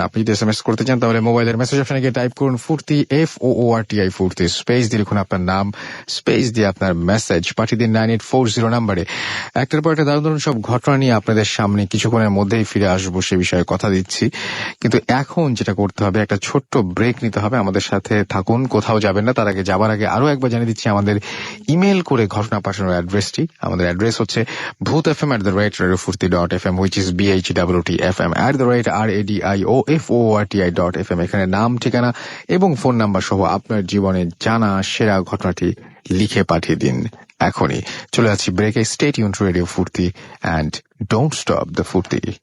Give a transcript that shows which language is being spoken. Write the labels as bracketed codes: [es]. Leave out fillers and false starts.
[bn] আপনি যদি SMS করতে চান তাহলে মোবাইলের মেসেজ অপশনে গিয়ে টাইপ করুন ফুর্তি, FOORTI ফুর্তি, স্পেস দিয়ে লিখুন আপনার নাম, স্পেস দিয়ে আপনার মেসেজ পাঠিয়ে দিন 9840 নাম্বারে। একটার পর একটা দারুণ সব ঘটনা নিয়ে আপনাদের সামনে কিছুক্ষণের মধ্যেই ফিরে আসবো, সে বিষয়ে কথা দিচ্ছি। কিন্তু এখন যেটা করতে হবে, একটা ছোট্ট ব্রেক নিতে হবে। আমাদের সাথে থাকুন, কোথাও যাবেন না। তার আগে যাবার আগে আরো একবার জানিয়ে দিচ্ছি আমাদের ইমেল করে ঘটনা পাঠানোর অ্যাড্রেসটি। আমাদের অ্যাড্রেস হচ্ছে bhutfm@radiofurti.fm, [en] which is [bn] BHWTFM@radioforti.fm। এখানে নাম, ঠিকানা এবং ফোন নাম্বার সহ আপনার জীবনে জানা সেরা ঘটনাটি লিখে পাঠিয়ে দিন এখনই। চলে যাচ্ছি ব্রেকে। [en] Stay tuned to radio Foorti and don't stop the Foorti.